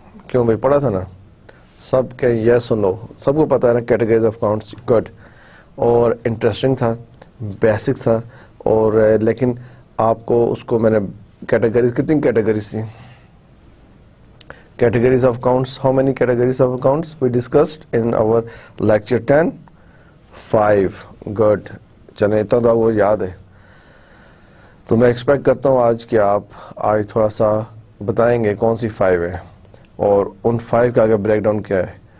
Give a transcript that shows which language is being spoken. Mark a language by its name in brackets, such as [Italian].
[Urdu] کیوں بھائی پڑھا تھا نا؟ سب کے یس اور نو، سب کو پتا ہے نا [English] Categories of accounts. [Urdu] گڈ. اور انٹرسٹنگ تھا، بیسک تھا، اور لیکن آپ کو اس کو میں نے کیٹیگریز، کتنی کیٹیگریز تھیں؟ [English] Categories of accounts. How many categories of accounts we discussed in our lecture 10? 5. Good. [Urdu] چلیں اتنا تو آپ کو یاد ہے. تو میں ایکسپیکٹ کرتا ہوں آج کہ آپ آج تھوڑا سا بتائیں گے کون سی 5 ہے اور ان 5 کا آگے بریک ڈاؤن کیا ہے.